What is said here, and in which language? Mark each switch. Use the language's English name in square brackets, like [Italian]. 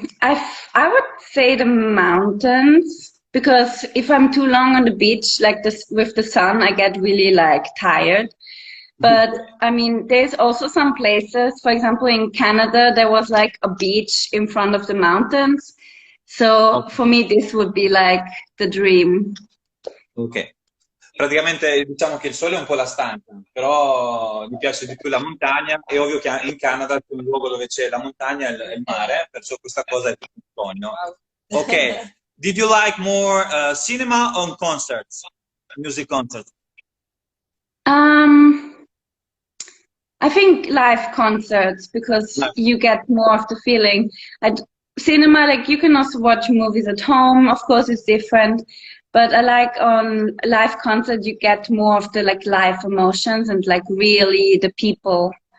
[English] I would say the mountains because if I'm too long on the beach, like this with the sun, I get really like tired. But I mean, there's also some places, for example, in Canada, there was like a beach in front of the mountains. So Ok. for me, this would be like the dream. Ok. [Italian] Praticamente diciamo che il sole è un po' la stanca, però mi piace di più la montagna. È ovvio che in Canada c'è un luogo dove c'è la montagna e il mare, perciò questa cosa è più un sogno. [English] Ok, did you like more cinema or concerts? Music concerts? Um, I think live concerts because you get more of the feeling. Cinema, like you can also watch movies at home. Of course, it's different, but I like on live concert you get more of the like live emotions and like really the people.